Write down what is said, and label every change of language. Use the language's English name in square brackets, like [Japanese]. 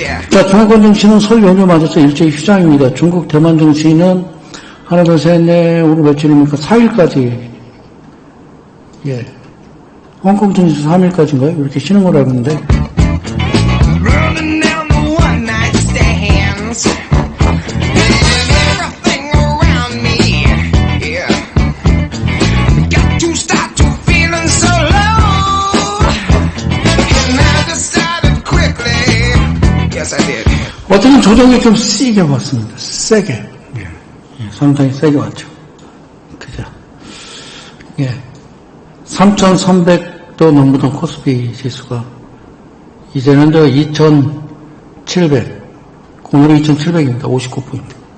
[Korean] 자, 중국권 증시는 설 연휴 맞아서 일제히 휴장입니다. 중국 대만 증시는 하나, 둘, 셋, 넷, 오늘 며칠입니까? 4일까지. 예. 홍콩 증시 3일까지인가요? 이렇게 쉬는 걸 알고 있는데. [English] Running down the one night stands. Everything around me, yeah. Got to start to feeling so low. And I decided quickly. Yes, I did. [Korean] 어쨌든 조정이 좀 세게 왔습니다. 세게. 예. 상당히 세게 왔죠. 그죠. 예. 3,300도 넘보던 코스피 지수가 이제는 2,700, 오늘은 2,700입니다. 59포인트.